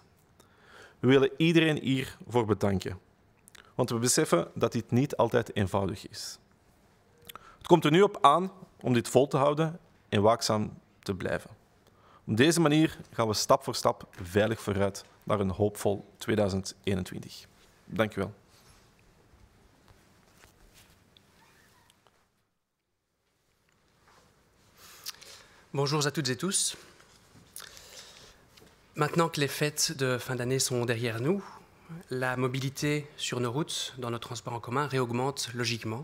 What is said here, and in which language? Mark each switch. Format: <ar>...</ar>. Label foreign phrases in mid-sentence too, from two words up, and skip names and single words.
<nl>We willen iedereen hiervoor bedanken, want we beseffen dat dit niet altijd eenvoudig is. Het komt er nu op aan om dit vol te houden en waakzaam te blijven. Op deze manier gaan we stap voor stap veilig vooruit naar een hoopvol 2021. Dank u wel.</nl> <fr>Bonjour à toutes et tous. Maintenant que les fêtes de fin d'année sont derrière nous, la mobilité sur nos routes, dans nos transports en commun, réaugmente logiquement.</fr>